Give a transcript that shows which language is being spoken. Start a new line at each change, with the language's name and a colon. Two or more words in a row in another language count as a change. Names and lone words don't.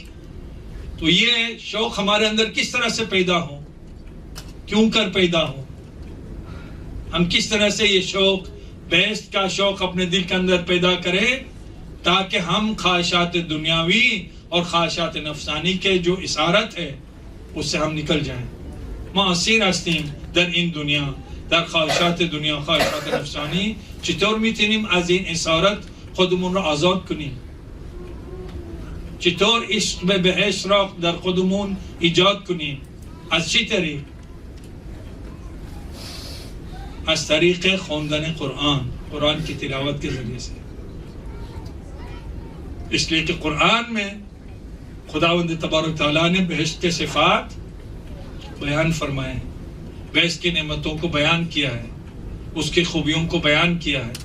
Urdu: تو یہ شوق ہمارے اندر کس طرح سے پیدا ہو، کیوں کر پیدا ہو، ہم کس طرح سے یہ شوق، بہشت کا شوق اپنے دل کے اندر پیدا کریں تاکہ ہم خواہشات دنیاوی اور خواہشات نفسانی کے جو اسارت ہے اس سے ہم نکل جائیں.
Persian: ما اسیر هستیم در این دنیا، در خواهشات دنیا، خواهشات نفسانی. چطور میتونیم از این اسارت خودمون رو آزاد کنیم؟ چطور عشق به بهشت را در خودمون ایجاد کنیم؟ از چی طریق؟ از طریق خواندن قرآن
Urdu: کی تلاوت کے ذریعے سے. اس لیے کہ قرآن میں خداوند تبارک تعالیٰ نے بہشت کے صفات بیان فرمائے ہیں، بہشت کی نعمتوں کو بیان کیا ہے، اس کی خوبیوں کو بیان کیا ہے.